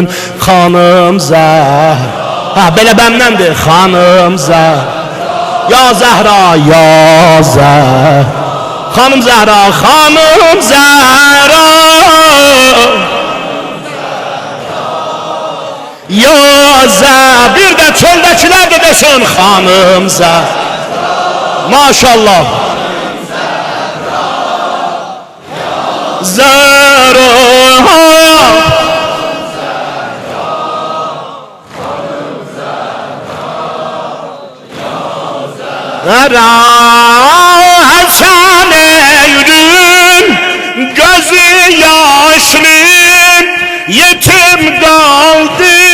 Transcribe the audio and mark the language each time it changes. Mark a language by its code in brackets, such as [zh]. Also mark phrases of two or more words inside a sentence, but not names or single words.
[az] Hanım Zəhra, belə bəndendir. Hanım Zəhra, ya Zəhra, ya Zəhra, Hanım Zəhra, Hanım Zəhra, ya Zəhra, bir de çöldəkiler de desin Hanım Zəhra, maşallah. [tr] Zehra Hasan Eylül gözü yaşlı yetim kaldı